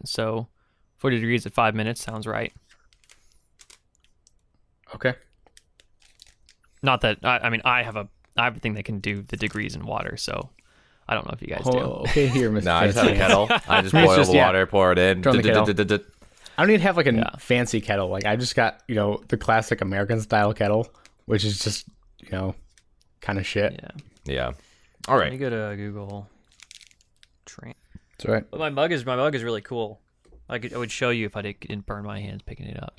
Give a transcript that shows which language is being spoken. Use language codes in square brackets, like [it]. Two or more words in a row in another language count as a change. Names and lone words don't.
[en] So 40 degrees at 5 minutes sounds right. Okay. Not that I mean I have a thing that can do the degrees in water, so I don't know if you guys do. Okay, here, Mr. No, I just have a Fancy. kettle. I just It's boil just- the yeah. water, pour it in. Throw in the kettle. Du-du-du-du-du-du. I don't even have like a Yeah. fancy kettle. Like I just got, the classic American style kettle, which is just, kind of shit. Yeah. Yeah. All Let me right. go to Google. That's right. But my mug is really cool. I would show you if I didn't burn my hands picking it up.